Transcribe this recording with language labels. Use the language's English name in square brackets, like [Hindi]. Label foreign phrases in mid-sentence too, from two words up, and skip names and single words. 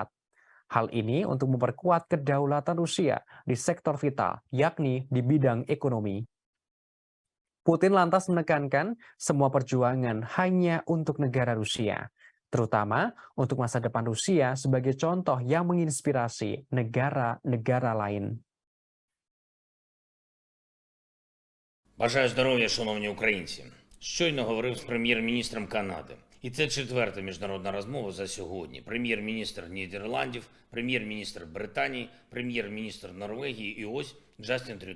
[Indonesian] Hal ini untuk memperkuat kedaulatan Rusia di sektor vital, yakni di bidang ekonomi. Putin lantas menekankan semua perjuangan hanya untuk negara Rusia, terutama untuk masa depan Rusia sebagai contoh yang menginspirasi negara-negara lain. [Ukrainian] Бажаю здоров'я, шановні українці. Щойно говорив з прем'єр-міністром Канади. І це четверта міжнародна розмова за сьогодні. Прем'єр-міністр Нідерландів, прем'єр-міністр Британії, прем'єр-міністр Норвегії і ось Джастін Трюдо.